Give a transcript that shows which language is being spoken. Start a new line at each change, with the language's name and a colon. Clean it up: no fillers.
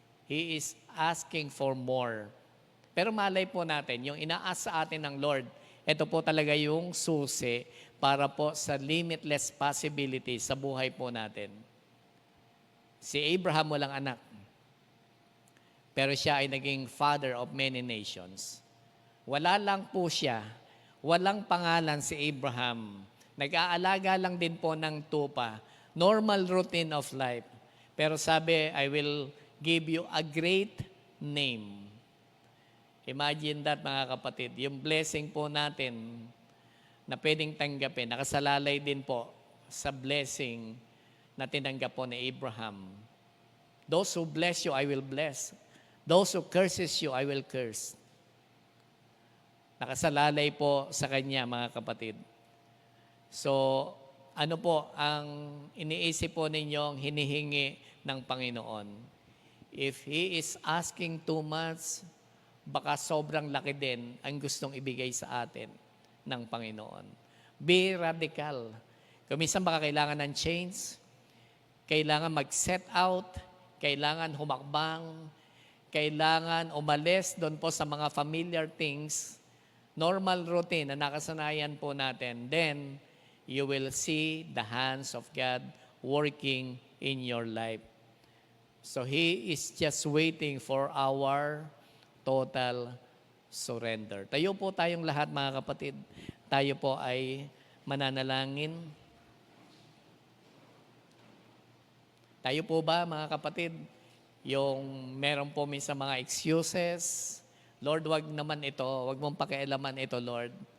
English: He is asking for more.
Filipino: Pero malay po natin, yung inaas sa atin ng Lord, ito po talaga yung susi para po sa limitless possibilities sa buhay po natin. Si Abraham walang anak. Pero siya ay naging
English: father of many nations.
Filipino: Wala lang po siya. Walang pangalan si Abraham. Nag-aalaga lang din po ng tupa.
English: Normal routine of life.
Filipino: Pero sabi,
English: I will give you a great name. Imagine that
Filipino: mga kapatid. Yung blessing po natin na pwedeng tanggapin, nakasalalay din po sa blessing na tinanggap po ni Abraham.
English: Those who bless you, I will bless. Those who curses you, I will curse.
Filipino: Nakasalalay po sa kanya mga kapatid. So, ano po ang iniisip po ninyong hinihingi ng Panginoon?
English: If He is asking too much,
Filipino: baka sobrang laki din ang gustong ibigay sa atin ng Panginoon.
English: Be radical.
Filipino: Kung minsan baka kailangan ng change, kailangan mag-set out, kailangan humakbang, kailangan umalis doon po sa mga familiar things, normal routine na nakasanayan po natin,
English: then you will see the hands of God working in your life. So He is just waiting for our total surrender.
Filipino: Tayo po tayong lahat mga kapatid. Tayo po ay mananalangin. Tayo po ba mga kapatid, yung meron po minsan mga excuses, Lord, wag naman ito, wag mong pakialaman ito, Lord.